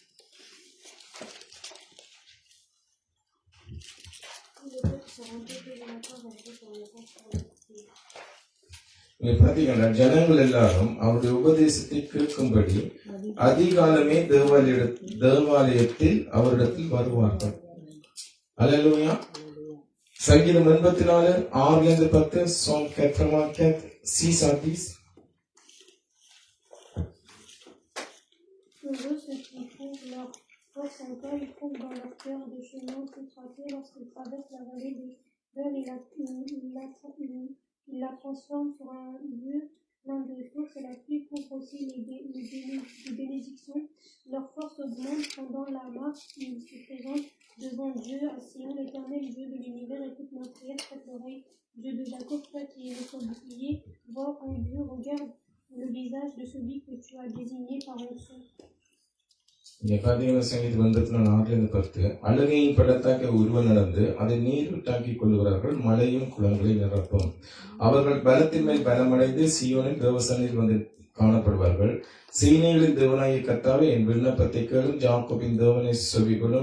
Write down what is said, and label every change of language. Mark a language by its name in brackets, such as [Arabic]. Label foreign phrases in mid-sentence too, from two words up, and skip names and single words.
[Tamil] பாத்தீங்கன்னா ஜனங்கள் எல்லாரும் அவருடைய உபதேசத்தை கேட்கும்படி அதிகாலமே தேவாலயத்தில் அவரிடத்தில் வருவார்கள். அல்லேலூயா. சங்கீதம் 84:6-10, Psalm 84:6-10. [French] Heureux ceux qui trouvent leur force en toi, ils trouvent dans leur cœur des chemins tout tracés lorsqu'ils traversent la vallée des fleuves, il la transforme sur un lieu plein de sources, et la pluie couvre aussi les bénédictions. Leur force augmente pendant la marche, ils se présentent devant Dieu à Sion, l'Éternel Dieu de l'univers, écoute ma prière, prête l'oreille, Dieu de Jacob, toi qui es notre bouclier, vois en Dieu, regarde le visage de celui que tu as désigné par onction. [Tamil] இங்க பாத்தீங்கன்னா சங்கீதம் 84:10, அழுகையின் பள்ளத்தாக்கை உருவ நடந்து அதை நீரூற்றாக்கி கொள்ளுகிறார்கள், மழையும் குளங்களை நிரப்பும். அவர்கள் பலத்தின் மேல் பலமடைந்து சீயோனில் தேவசனில் வந்து காணப்படுவார்கள். சீனைகளின் தேவனாகிய கர்த்தாவே, என் விண்ணப்பத்தை கேளும், யாக்கோபின் தேவனை செவிகொள்ளும்.